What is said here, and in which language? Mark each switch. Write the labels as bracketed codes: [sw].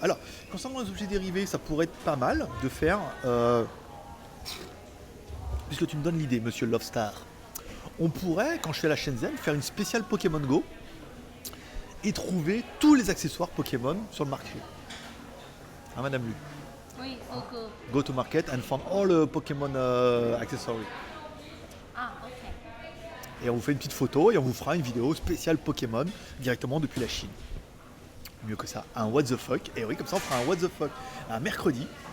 [fr] Alors, concernant les objets dérivés, ça pourrait être pas mal de faire, puisque tu me donnes l'idée, monsieur Lovestar. On pourrait, quand je suis à la Shenzhen, faire une spéciale Pokémon Go et trouver tous les accessoires Pokémon sur le marché. Hein, Madame Lu? Oui, au go. [en] Go to market and find all Pokémon accessories. [fr] Ah, ok. Et on vous fait une petite photo et on vous fera une vidéo spéciale Pokémon directement depuis la Chine. Mieux que ça, un what the fuck. Et oui, comme ça on fera un what the fuck un mercredi.